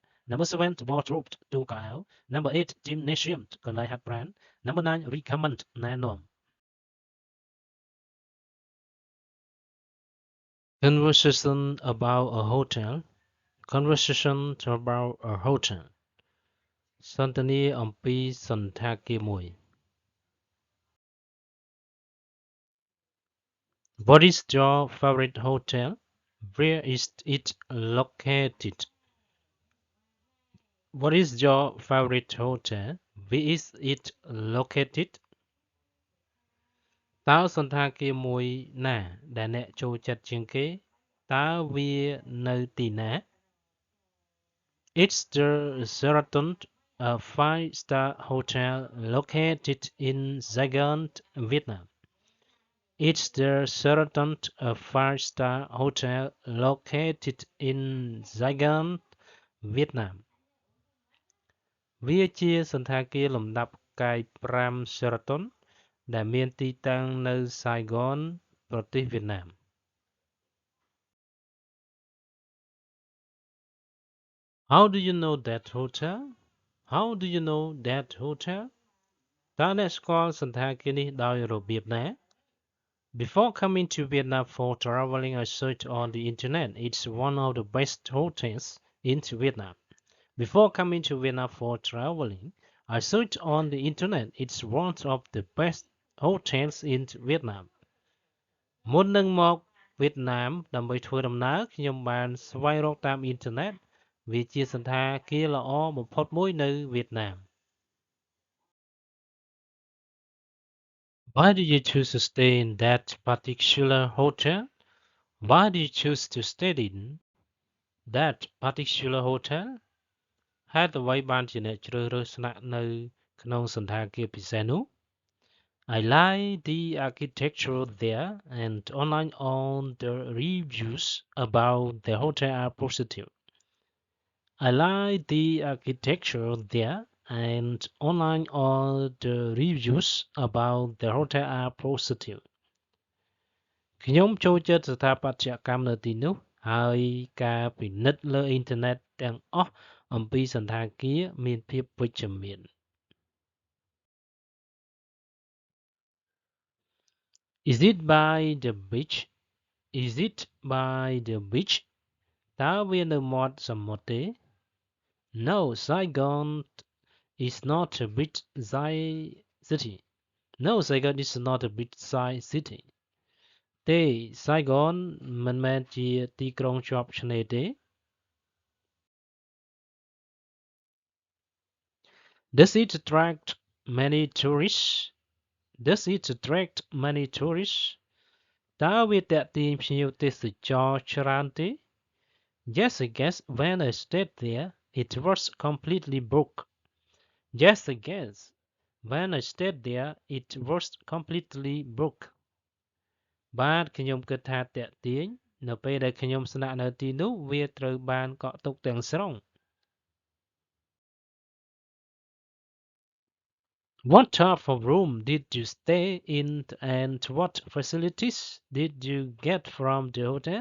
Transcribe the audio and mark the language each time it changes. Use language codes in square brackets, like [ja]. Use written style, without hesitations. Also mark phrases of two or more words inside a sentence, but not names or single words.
[en] Number 7, wardrobe to Kyle. Number 8, gymnasium, Kanai Hat Brand. Number 9, recommend Nanom. Conversation about a hotel. Conversation about a hotel. [km] សន្ទនាអំពីសណ្ឋាគារមួយ [en] What is your favorite hotel? Where is it located? What is your favorite hotel? Where is it located? [km] តើសណ្ឋាគារមួយណាដែលអ្នកចូលចិត្តជាងគេតើវានៅទីណា [en] It's the Sheraton, a 5-star hotel located in Saigon, Vietnam. It's the Sheraton, a 5-star hotel located in Saigon, Vietnam. [km] វាជាសណ្ឋាគារលំដាប់ផ្កាយ5 Sheraton ដែលមានទីតាំងនៅ Saigon ប្រទេសវៀតណាម [en] How do you know that hotel? How do you know that hotel? [km] តើអ្នកស្គាល់សណ្ឋាគារនេះដោយរបៀបណា [en] Before coming to Vietnam for traveling, I searched on the internet. It's one of the best hotels in Vietnam. Before coming to Vietnam for traveling, I searched on the internet. It's one of the best hotels in Vietnam. [km] មុននឹងមកវៀតណាមដើម្បីធ្វើដំណើរខ្ញុំបានស្វែងរកតាមអ៊ីនធឺណិតវាជាសណ្ឋាគារល្អបំផុតមួយនៅវៀតណាម [en] Why did you choose to stay in that particular hotel? Why did you choose to stay in that particular hotel? [km] ហេតុអ្វីបានជាអ្នកជ្រើសរើសស្នាក់នៅក្នុងសណ្ឋាគារពិសេសនោះ [en] I like the architecture there and online on the reviews about the hotel are positive. I like the architecture there and online all the reviews about the hotel are positive. [km] ខ្ញុំចូលចិត្តស្ថាបត្យកម្មនៅទីនោះហើយការពិនិត្យលើអ៊ីនធឺណិតទាំងអស់អំពីសណ្ឋាគារមានភាពវិជ្ជមាន [en] Is it by the beach? Is it by the beach? [km] តើវានៅមាត់សមុទ្រទេ [en] No, Saigon is not a beach side city. No, Saigon is not a beach side city. [km] ទេ Saigon មិនមែនជាទីក្រុងជាប់ឆ្នេរទេ [en] Does it attract many tourists? Does it attract many tourists? [km] តើវាទាក់ទាញភ្ញៀវទេសចរច្រើនទេ [en] Yes, I guess when I stayed there, it was completely booked. Yes, I guess when I stayed there, it was completely booked. [km] បាទខ្ញុំគិតថាតាក់ទាញនៅពេលដែលខ្ញុំស្នាក់នៅទីនោះវាត្រូវបានកក់ទុកទាំងស្រុង [en] What type of room did you stay in and what facilities did you get from the hotel?